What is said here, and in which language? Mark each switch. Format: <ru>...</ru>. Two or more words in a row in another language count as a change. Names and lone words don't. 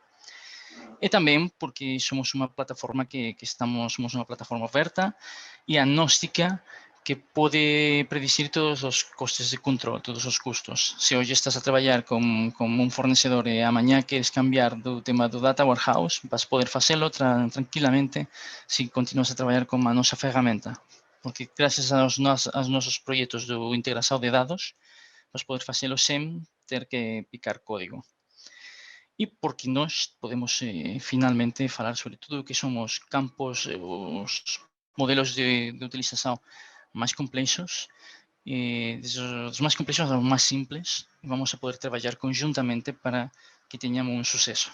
<pt>E também porque somos uma plataforma somos uma plataforma aberta e agnóstica, que pode</pt> <gl>predecir todos os costes de control,</gl> <pt>todos os custos. Se hoje estás a trabalhar com un fornecedor e amanhã queres cambiar do tema do</pt> <en>Data Warehouse,</en> <gl>vas poder facelo tranquilamente se continuas a trabalhar con a nosa ferramenta. Porque gracias aos nosos proxectos de integración de dados, vas poder facelo sen ter que picar código. E porque nós podemos finalmente falar sobre tudo o que son os campos, os modelos de utilización máis complexos, dos máis complexos aos máis simples, vamos a poder traballar conjuntamente para que teñamos un suceso.</gl>